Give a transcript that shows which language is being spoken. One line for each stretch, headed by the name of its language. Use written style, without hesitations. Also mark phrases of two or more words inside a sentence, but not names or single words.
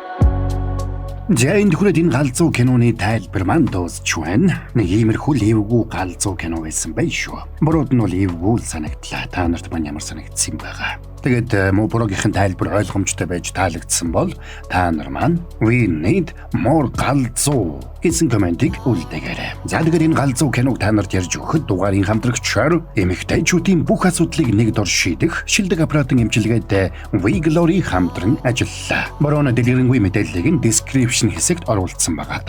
Mongolian: Энд хүрээд энэ галзуу киноны тайлбар маань дуусч байна. Нэг иймэрхүү эвгүй галзуу кино байсан байх шүү. Бурууд нь бол эвгүй санагдлаа. Та нарт маань ямар санагдсан байгаа? Тэгээд муупрогийн тайлбар ойлгомжтой байж таалагдсан бол та нар маань
English: we need more
Mongolian: галзуу гэсэн комментиг үлдээгээрэй. За тэгээд энэ галзуу киног та нарт ярьж өгөхөд дугаарын хамтрагчаар эмэгтэйчүүдийн бүх асуудлыг нэг дор шийдэх шилдэг аппаратын эмчилгээтэй We Glory хамтран ажиллалаа. Борооно дэлгэрэнгүй мэдээллийг нь description хэсэгт оруулсан байгаа.